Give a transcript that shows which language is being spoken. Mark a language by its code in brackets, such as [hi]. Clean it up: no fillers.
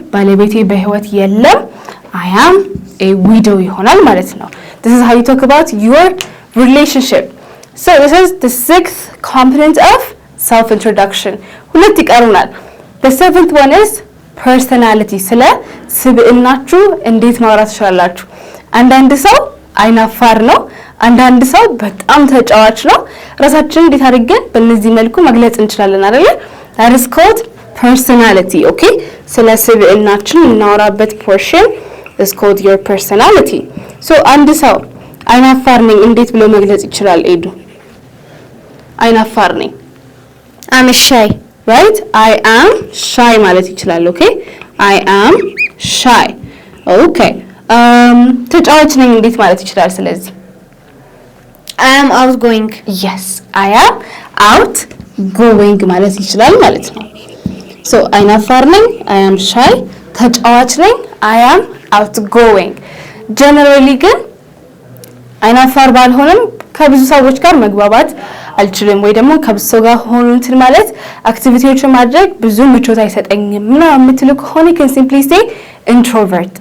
[am] ባለቤቴ በህይወት የለም [en] I am a widow [am] ይሆናል ማለት ነው። [en] This is how you talk about your relationship. So this is the sixth component of self introduction. [am] ሁለት ይቀሩናል። [en] The seventh one is personality. [am] ስለ ስብዕናችሁ እንዴት ማውራት ትችላላችሁ? አንዳንድ ሰው አይናፋር ነው፣ አንዳንድ ሰው በጣም ተጫዋች ነው። ራሳችንን እንዴት አድርገን በእነዚህ መልኩ መግለጽ እንችላለን አይደል? [en] That is called personality. okay, [am] ስለ ስብዕናችን እናወራበት [en] portion is called your personality. [am] so አንድ ሰው አይናፋር ነኝ እንዴት ብሎ መግለጽ ይችላል? ኤዱ አይናፋር ነኝ [en] I'm shy. right, I am shy [am] ማለት ይችላል። [en] okay, I am shy. [am] okay, ተጫዋች ነኝ እንዴት ማለት ይችላል? ስለዚህ [en] I am outgoing. yes, I am outgoing [am] ማለት ይችላል ማለት ነው። so አይናፋር ነኝ I am shy፣ ተጫዋች ነኝ I am outgoing። generally ግን አይናፋር ባልሆንም ከብዙ ሰዎች ጋር መግባባት አልችልም ወይ ደግሞ ከብዙ ሰው ጋር ሆኖ እንትን ማለት አክቲቪቲዎችን ማድረግ ብዙ ምቾት አይሰጠኝም ምናምን የምትሉ ከሆነ [en] you can simply say introvert.